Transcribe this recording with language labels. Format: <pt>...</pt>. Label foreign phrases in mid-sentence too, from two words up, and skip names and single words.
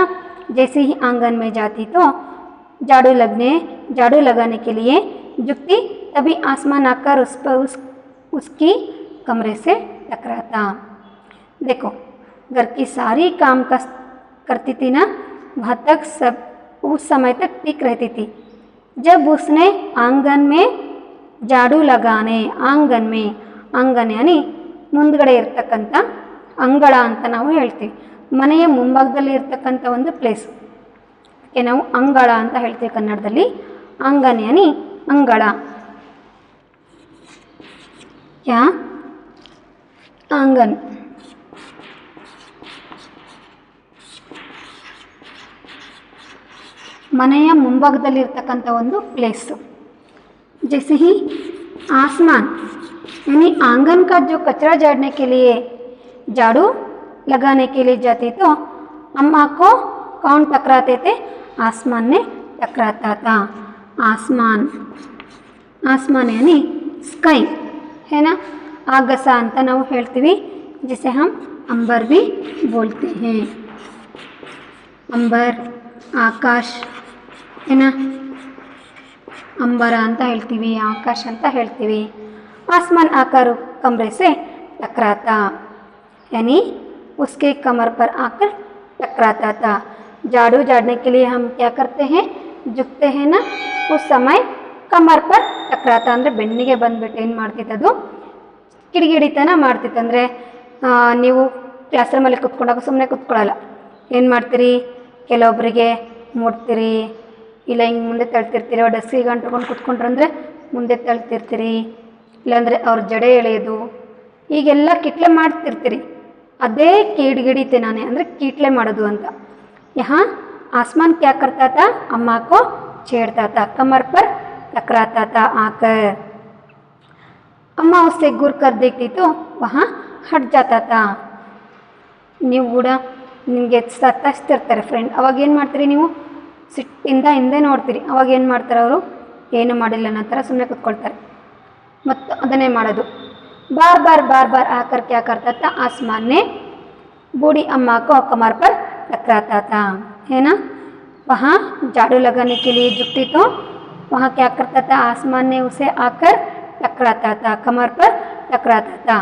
<hi>जैसे ही आंगन में जाती तो झाड़ू लगाने के लिए झुकती, तभी आसमान आकर उस पर उसकी कमरे से टकराता। देखो, घर की सारी काम करती थी ना, वहाँ तक सब उस समय तक ठीक रहती थी। जब उसने आंगन में झाड़ू लगाने, आंगन यानी</hi> <kn>ಮುಂದ್ಗಡೆ ಇರ್ತಕ್ಕಂಥ ಅಂಗಳ ಅಂತ ನಾವು ಹೇಳ್ತೀವಿ. ಮನೆಯ ಮುಂಭಾಗದಲ್ಲಿ ಇರ್ತಕ್ಕಂಥ ಒಂದು ಪ್ಲೇಸ್ ಅದಕ್ಕೆ ನಾವು ಅಂಗಳ ಅಂತ ಹೇಳ್ತೀವಿ ಕನ್ನಡದಲ್ಲಿ.</kn> <hi>आंगन यानी ಅಂಗಳ, क्या आंगन।</hi> <kn>ಮನೆಯ ಮುಂಭಾಗದಲ್ಲಿರ್ತಕ್ಕಂಥ ಒಂದು ಪ್ಲೇಸ್.</kn> <hi>जैसे ही आसमान यानी आंगन का जो कचरा झाड़ने के लिए, झाड़ू लगाने के लिए जाती तो अम्मा को कौन टकराते थे? आसमान ने टकराता था। आसमान यानी स्काई, है ना।</hi> <kn>आगस ಅಂತ ನಾವು ಹೇಳ್ತೀವಿ,</kn> <hi>जिसे हम अंबर भी बोलते हैं। अंबर, आकाश, है ना।</hi> <kn>अंबर ಅಂತ ಹೇಳ್ತೀವಿ, आकाश ಅಂತ ಹೇಳ್ತೀವಿ।</kn> <hi>आसमान आकर कमरे से टकराता, यानी उसके कमर पर आकर टकराता था। झाड़ू झाड़ने के लिए हम क्या करते हैं? झुकते हैं ना, उस समय कमर पर टकराता</hi> <kn>ಅಂದರೆ ಬೆನ್ನಿಗೆ ಬಂದುಬಿಟ್ಟು ಏನು ಮಾಡ್ತಿತ್ತು, ಕಿಡಿಗಿಡಿತನ ಮಾಡ್ತಿತ್ತು. ಅಂದರೆ ನೀವು ಕ್ಲಾಸ್ ರೂಮಲ್ಲಿ ಕುತ್ಕೊಂಡಾಗ ಸುಮ್ಮನೆ ಕುತ್ಕೊಳ್ಳಲ್ಲ, ಏನು ಮಾಡ್ತೀರಿ, ಕೆಲವೊಬ್ಬರಿಗೆ ಮುಡ್ತೀರಿ, ಇಲ್ಲ ಹಿಂಗೆ ಮುಂದೆ ತಳ್ತಿರ್ತೀರಿ. ಅವ್ರು ಡೆಸ್ಕಿಗೆ ಅಂಟ್ಕೊಂಡು ಕುತ್ಕೊಂಡ್ರಂದರೆ ಮುಂದೆ ತಳ್ತಿರ್ತೀರಿ, ಇಲ್ಲಾಂದರೆ ಅವ್ರ ಜಡೆ ಎಳೆಯೋದು, ಈಗೆಲ್ಲ ಕಿಟ್ಲೆ ಮಾಡ್ತಿರ್ತೀರಿ. ಅದೇ ಕಿಡಿಗಿಡಿತನಾನೆ ಅಂದರೆ ಕಿಟ್ಲೆ ಮಾಡೋದು ಅಂತ.</kn> <hi>यहाँ आसमान क्या करता था? अम्मा को छेड़ता था, कमर पर टकराता था आकर। अम्मा उससे घूर कर देखती तो वहाँ हट जाता था।</hi> <kn>ನೀವು ಕೂಡ ನಿಮಗೆ ಸತಾಯಿಸ್ತಿರ್ತಾರೆ ಫ್ರೆಂಡ್, ಅವಾಗ ಏನು ಮಾಡ್ತೀರಿ, ನೀವು ಸಿಟ್ಟಿಂದ ಹಿಂದೆ ನೋಡ್ತೀರಿ. ಅವಾಗ ಏನು ಮಾಡ್ತಾರೆ ಅವರು? ಏನು ಮಾಡಿಲ್ಲ ಅನ್ನೋ ಥರ ಸುಮ್ಮನೆ ಕೂತ್ಕೊಳ್ತಾರೆ, ಮತ್ತು ಅದನ್ನೇ ಮಾಡೋದು.</kn> <hi>बार बार आकर क्या करता था, आसमान में बूढ़ी अम्मा को कमर पर टकराता था, है ना। वहाँ झाड़ू लगाने के लिए झुकती तो वहाँ क्या करता था, आसमान ने उसे आकर टकराता था, कमर पर टकराता था।</hi>